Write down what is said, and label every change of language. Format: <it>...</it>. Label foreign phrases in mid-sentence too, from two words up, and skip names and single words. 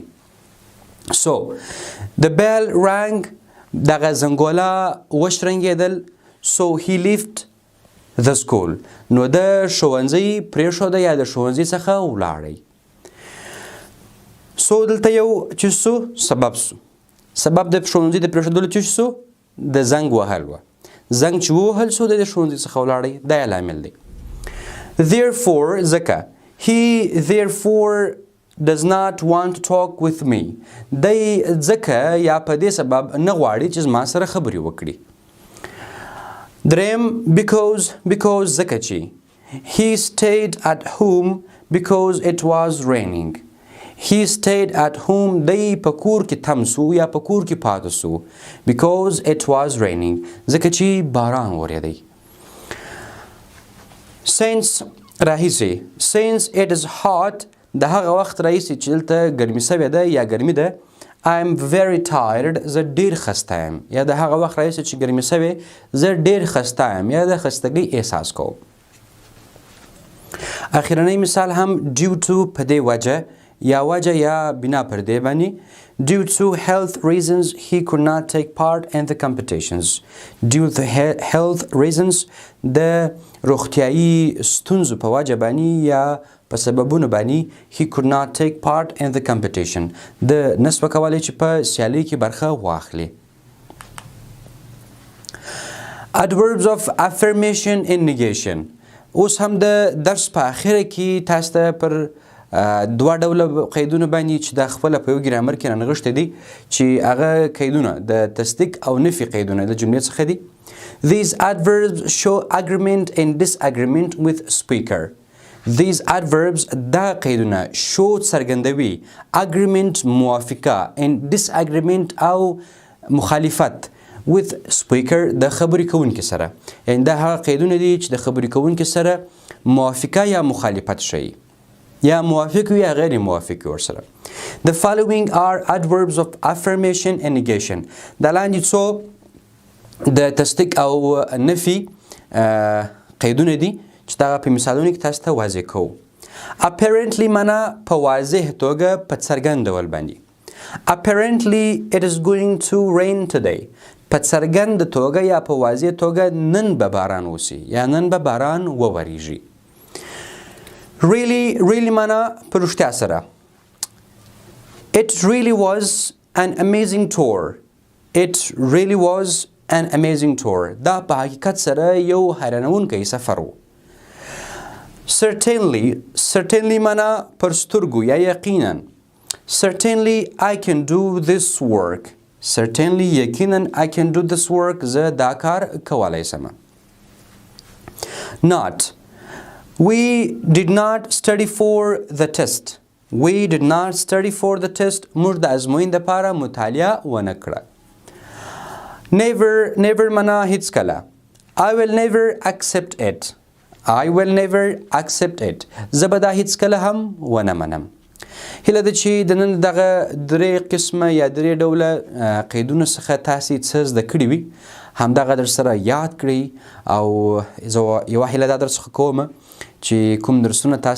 <en>So the bell rang.</en> <ps>دغه زنګوله وشرنګېدل.</ps> <en>So he left the school.</en> <ps>نو د ښوونځی پرېښوده یا د ښوونځي څخه ولاړی. So دلته یو چې سو سبب سو. سبب د ښوونځي د پرېښودلو چې سو د زنګ وهل وه. زنګ چې ووهل سو د ښوونځي څخه ولاړی. دا یې لامل دی. Therefore ځکه.</ps> <en>He therefore does not want to talk with me.</en> <ps>دی ځکه یا په دې سبب نه غواړي چې زما سره خبرې وکړي. دریم because ځکه چې.</ps> <en>He stayed at home because it was raining. He stayed at home.</en> <ps>دی په کور کې تم سو یا په کور کې پاته سو</ps> <en>because it was raining.</en> <ps>ځکه چې باران ورېدی. Since راهیسې.</ps> <en>Since it is hot.</en> <ps>د هغه وخت راهیسې چې دلته ګرمي سوې ده یا ګرمي ده.</ps> <en>I am very tired.</en> <ps>زه ډېر خسته یم. یا د هغه وخت راهیسې چې ګرمي سوې زه ډېر خسته یم یا د خستګۍ احساس کوم. اخرنی مثال هم</ps> <en>due to</en> <ps>په دې وجه یا وجه یا بنا پر دې باندې</ps> <en>due to health reasons he could not take part in the competitions due to health reasons</en> <ps>د روغتیایي ستونزو په وجه باندې یا په سببونو باندې</ps> <en>he could not take part in the competition</en> <ps>د نسبه کولی چې په سیالۍ کې برخه واخلي</ps> <en>adverbs of affirmation and negation</en> <ps>اوس هم د درس په اخره کې تاسو ته پر دوه ډوله قیدونه باندې چې د خپل په یو ګرامر کې رانغښتي دي چې هغه قیدونه د تصدیق او نفي قیدونه د جملې څخه دي</ps> <en>these adverbs show agreement and disagreement with speaker these adverbs</en> <ps>دا قیدونه</ps> <en>show څرګندوي agreement موافقه and disagreement</en> <ps>او مخالفت</ps> <en>with speaker</en> <ps>د خبرې کوونکي سره یعنی دا هغه قیدونه دي چې د خبرې کوونکي سره موافقه یا مخالفت شي یا موافق وي یا غیر موافق وي ورسره</ps> <en>The following are adverbs of affirmation and negation</en> <ps>دا لاندې څو د تصدیق او نفي قیدونه دي چې دا په مثالونو کې تاسو ته واضح کوو apparently معنا په واضح توګه په څرګند ډول باندې</ps> <en>apparently it is going to rain today</en> <ps>په څرګند توګه یا په واضح توګه نن به باران وشي یا نن به باران وورېږي really معنا په رښتیا سره</ps> <en>it really was an amazing tour</en> <ps>دا په حقیقت سره یو حیرانوونکی سفر و</ps> <en>certainly</en> <ps>معنا پر سترګو یا یقینا</ps> <en>certainly I can do this work یقینا I can do this work</en> <ps>زه دا کار کولی شم</ps> <en>not We did not study for the test.</en> <ps>موږ د ازموین دپاره مطالعه ونه کړه. Never معنا هیڅ کله.</ps> <en>I will never accept it.</en> <ps>زه به دا هیڅ کله هم ونه منم. هیله ده چې د نن دغه درې قسمه یا درې ډوله قیدونو څخه تاسې څه زده کړي وي همدغه در سره یاد کړئ او زه یوه هیله دا در څخه کوم چې کوم درسونه تاسو</ps>